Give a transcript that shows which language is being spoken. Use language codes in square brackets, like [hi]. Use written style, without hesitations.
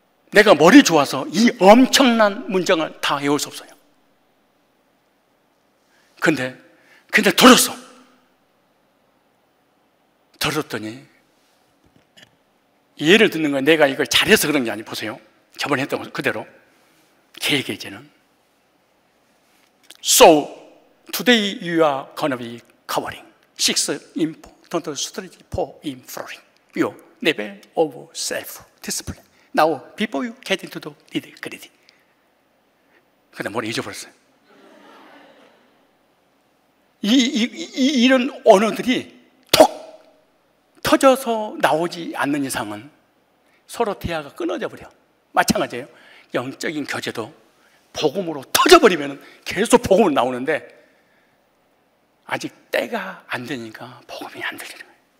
[ko] 내가 머리 좋아서 이 엄청난 문장을 다 외울 수 없어요. 근데 들었어. 들었더니 예를 듣는 거야. 내가 이걸 잘해서 그런 게 아니. 보세요. 저번에 했던 거 그대로. 계획에는 [en] So today you are gonna be covering 6 important strategy for improving your level of self-discipline. Now, before you get into the nitty-gritty. [ko] 근데 머리 잊어버렸어요. 이런 언어들이 톡 터져서 나오지 않는 이상은 서로 대화가 끊어져 버려. 마찬가지예요. 영적인 교제도 복음으로 터져버리면 계속 복음으로 나오는데 아직 때가 안 되니까 복음이 안 들리는 거예요.